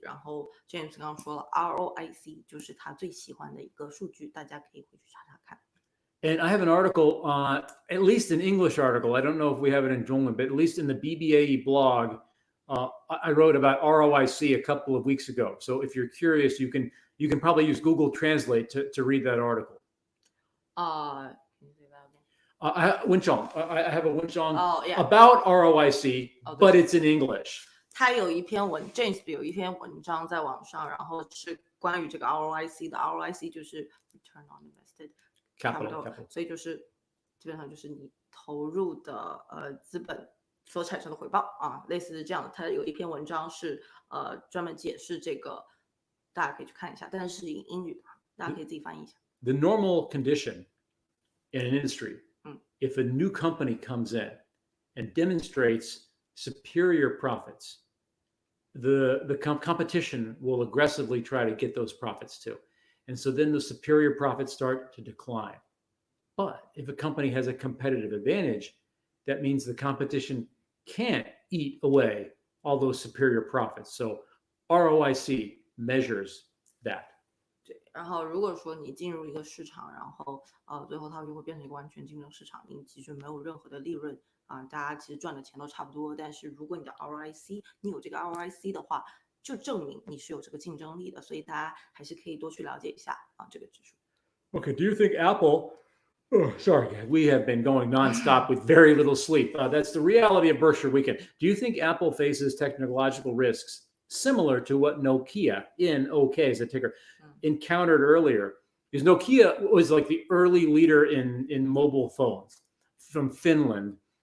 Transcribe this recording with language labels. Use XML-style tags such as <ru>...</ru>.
<zh>然后 James 刚刚说了 ROIC 就是他最喜欢的一个数据，大家可以回去查查看。</zh> <en>And I have an article, at least an English article. I don't know if we have it in Zhongwen, but at least in the BBAE blog, I wrote about ROIC a couple of weeks ago. So if you're curious, you can probably use Google Translate to read that article. Can you say that again? I have a Wenchong yeah. about ROIC, but it's in English.</en> <zh>他有一篇James 有一篇文章在网上，然后是关于这个 ROIC 的。 ROIC 就是 Return on Invested Capital， 所以就是基本上就是你投入的资本所产生的回报啊，类似是这样的。他有一篇文章是专门解释这个，大家可以去看一下，但是是以英语的，大家可以自己翻译一下。</zh> <en>The normal condition in an industry, if a new company comes in and demonstrates superior profits, the competition will aggressively try to get those profits too. And so then the superior profits start to decline. But if a company has a competitive advantage, that means the competition can't eat away all those superior profits. So ROIC measures that.</en> <zh>对，然后如果说你进入一个市场，然后最后它就会变成一个完全竞争市场，你其实没有任何的利润大家其实赚的钱都差不多。但是如果你的 ROIC， 你有这个 ROIC 的话，就证明你是有这个竞争力的，所以大家还是可以多去了解一下这个指数。</zh> <en>Okay, do you think Apple? Oh, sorry, we have been going nonstop with very little sleep. That's the reality of Berkshire Weekend. Do you think Apple faces technological risks similar to what Nokia, NOK is a ticker, encountered earlier? Because Nokia was like the early leader in mobile phones from Finland.</en>